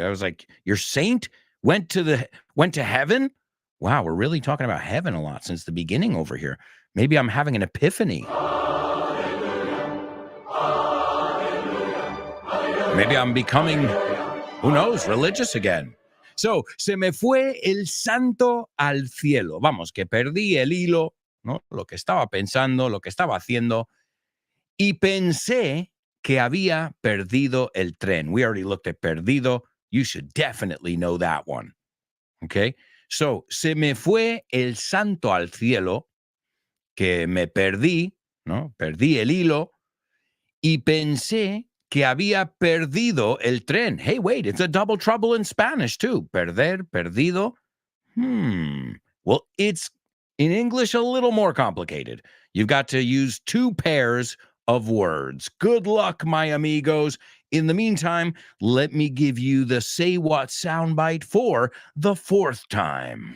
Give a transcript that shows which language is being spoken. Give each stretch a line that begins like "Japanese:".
English: I was like, your saint went to heaven? Wow. We're really talking about heaven a lot since the beginning over here. Maybe I'm having an epiphany. Maybe I'm becoming, who knows, religious again.
Spanish: So, se me fue el santo al cielo. Vamos, que perdí el hilo, ¿no? Lo que estaba pensando, lo que estaba haciendo. Y pensé que había perdido el tren.
English: We already looked at perdido. You should definitely know that one. Okay?
Spanish: So, se me fue el santo al cielo, que me perdí, ¿no? Perdí el hilo. Y pensé que había perdido el tren.
English: Hey, wait, it's a double trouble in Spanish too. Perder, perdido. Well, it's in English a little more complicated. You've got to use 2 pairs of words. Good luck, my amigos. In the meantime, let me give you the Say What soundbite for the 4th time.